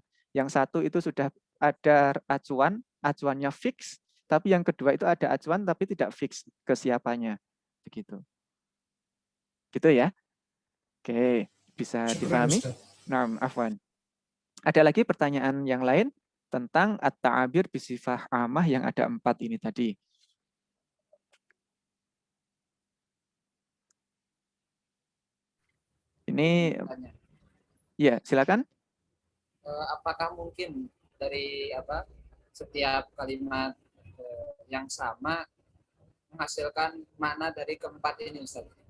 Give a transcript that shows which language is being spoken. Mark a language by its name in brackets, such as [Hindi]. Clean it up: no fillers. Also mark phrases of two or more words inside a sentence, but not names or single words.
[Indonesian] Yang satu itu sudah ada acuan, acuannya fix, tapi yang kedua itu ada acuan tapi tidak fix ke siapanya. Begitu. Gitu ya. Oke, bisa Syukran, difahami? Ustaz. Nah, afwan. Ada lagi pertanyaan yang lain tentang [Arabic] التعابير بصفة عامة [Indonesian] yang ada 4 ini tadi. Ini, Tanya, ya silakan. apakah mungkin dari setiap kalimat yang sama menghasilkan makna dari keempat ini, Ustaz?